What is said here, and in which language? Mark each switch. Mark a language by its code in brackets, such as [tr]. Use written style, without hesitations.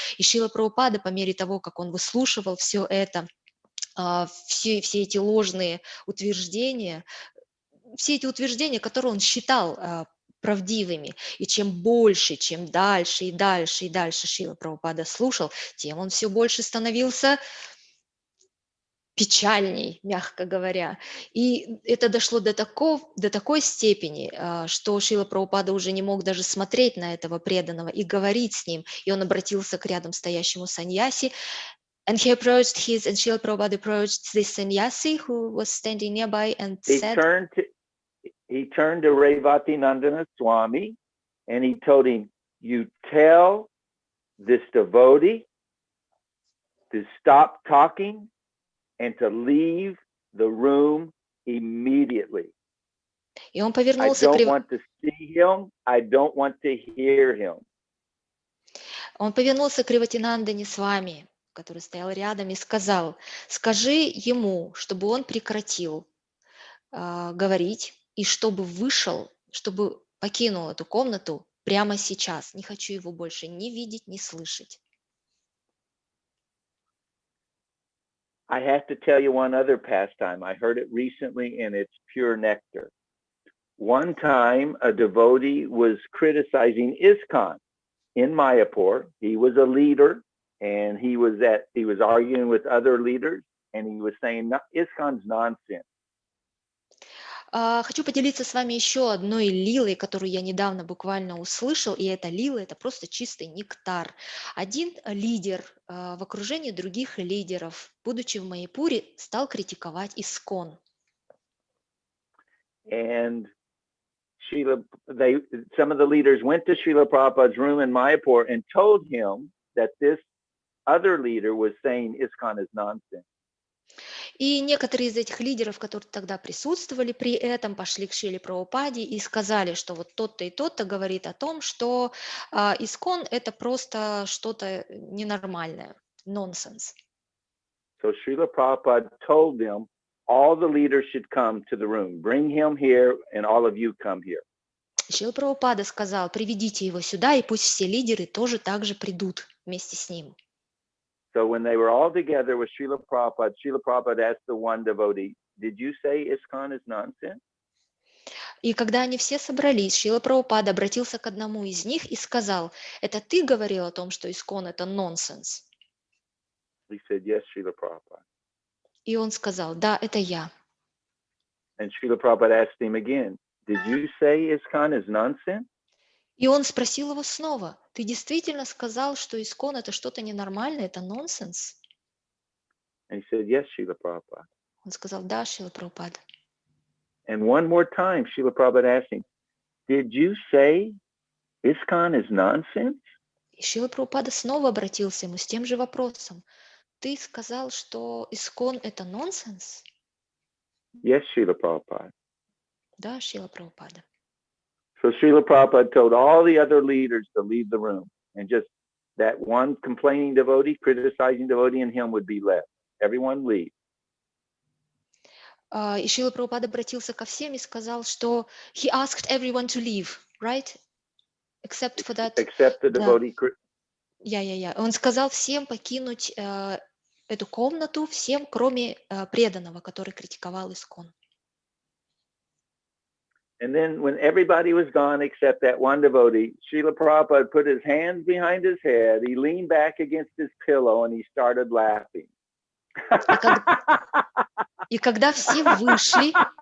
[ru] И Шрила Прабхупада, по мере того, как он выслушивал все это, все эти ложные утверждения, которые он считал правдивыми, и чем больше, чем дальше и дальше и дальше Шрила Прабхупада слушал, тем он все больше становился печальней, мягко говоря. И это дошло до такой степени, что Шрила Прабхупада уже не мог даже смотреть на этого преданного и говорить с ним. И он обратился к рядом стоящему саньяси. [en] And Srila Prabhupada approached this sannyasi who was standing nearby and He said, turned to Revati Nandana Swami and he told him, you tell this devotee to stop talking and to leave the room immediately. [ru] и он [en] I [ru] повернулся [en] don't want to see him. I don't want to hear him. [ru] к Реватинандане с вами, который стоял рядом, и сказал, скажи ему, чтобы он прекратил говорить и чтобы вышел, чтобы покинул эту комнату прямо сейчас. Не хочу его больше ни видеть, ни слышать. [en] I have to tell you one other pastime. I heard it recently and it's pure nectar. One time a devotee was criticizing ISKCON in Mayapur. He was a leader and he was arguing with other leaders and he was saying ISKCON's nonsense. [ru] Хочу поделиться с вами еще одной лилой, которую я недавно буквально услышал, и эта лила – это просто чистый нектар. Один лидер в окружении других лидеров, будучи в Майяпуре, стал критиковать ИСККОН. [en] And some of the leaders went to Srila Prabhupada's room in Mayapur and told him that this other leader was saying ISKCON is nonsense. [ru] И некоторые из этих лидеров, которые тогда присутствовали при этом, пошли к Шриле Прабхупаде и сказали, что вот тот-то и тот-то говорит о том, что ИСККОН – это просто что-то ненормальное, нонсенс. [en] So Srila Prabhupada told them all the leaders should come to the room. Bring him here and all of you come here. [ru] Шрила Прабхупада сказал, приведите его сюда, и пусть все лидеры тоже так же придут вместе с ним. [en] So when they were all together with Srila Prabhupada asked the one devotee, did you say ISKCON is nonsense? [ru] И когда они все собрались, Шрила Прабхупада обратился к одному из них и сказал, это ты говорил о том, что ИСККОН – это нонсенс? [en] He said, yes, Srila Prabhupada. [ru] И он сказал, да, это я. [en] And Srila Prabhupada asked him again, did you say ISKCON is nonsense? [ru] И он спросил его снова, ты действительно сказал, что ИСККОН – это что-то ненормальное, это нонсенс? [en] And he said, yes, Srila Prabhupada. [ru] Он сказал, да, Шрила Прабхупада. [en] And one more time, Srila Prabhupada asked him, did you say ISKCON is nonsense? [ru] И Шрила Прабхупада снова обратился ему с тем же вопросом. Ты сказал, что ИСККОН – это нонсенс? [en] Yes, Srila Prabhupada. [ru] Да, Шрила Прабхупада. [en] So Srila Prabhupada told all the other leaders to leave the room, and just that one complaining devotee, criticizing devotee, and him would be left. Everyone leave. [ru] И Шрила Прабхупада обратился ко всем и сказал, что [en] he asked everyone to leave, right? Except for that. Except the devotee. [ru] Он сказал всем покинуть эту комнату, всем, кроме преданного, который критиковал ИСККОН. [en] And then when everybody was gone except that one devotee, Srila Prabhupada put his hands behind his head, he leaned back against his pillow and he started laughing. [ru] И когда все вышли,